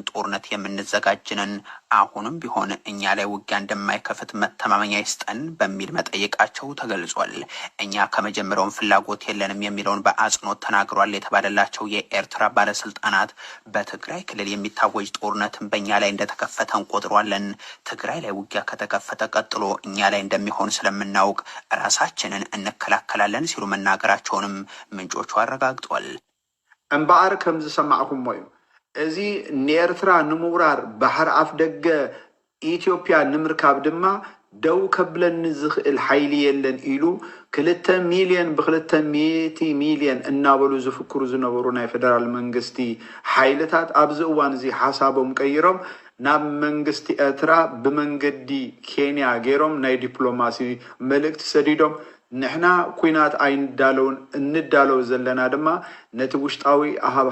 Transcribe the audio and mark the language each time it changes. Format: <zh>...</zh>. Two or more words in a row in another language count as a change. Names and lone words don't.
<am>ጦርነት የምንዘጋጅነን አሁንም ቢሆን እኛ ላይ ውጊያ እንደማይከፍት መተማመኛ ይስጠን በሚል መጠየቃቸው ተገልጿል። እኛ ከመጀመሪያውም ፍላጎት የለንም የሚለውን በአጽንኦት ተናግሯል የተባለላቸው የኤርትራ ባለስልጣናት በትግራይ ክልል የሚታወጅ ጦርነትን በእኛ ላይ እንደተከፈተ እንቆጥሯለን። ትግራይ ላይ ውጊያ ከተከፈተ ቀጥሎ እኛ ላይ እንደሚሆን ስለምናውቅ ራሳችንን እንከላከላለን ሲሉ መናገራቸውንም ምንጮቹ አረጋግጧል።</am> <ti>እምበኣር ከም ዝሰማዕኩም ሞዩ እዚ ንኤርትራ ንምውራር ባሕር ኣፍ ደገ ኢትዮጵያ ንምርካብ ድማ ደው ከብለኒ ዝኽእል ሓይሊ የለን ኢሉ 2 ሚልዮን ብ2 ሚልዮን እናበሉ ዝፍክሩ ዝነበሩ ናይ ፌደራል መንግስቲ ሓይልታት ኣብዚ እዋን እዚ ሓሳቦም ቀይሮም ናብ መንግስቲ ኤርትራ ብመንገዲ ኬንያ ገይሮም ናይ ዲፕሎማሲ መልእክቲ ሰዲዶም ንሕና ኩናት ኣይንዳለውን እንዳለው ዘለና ድማ ነቲ ውሽጣዊ ኣሃብ</ti>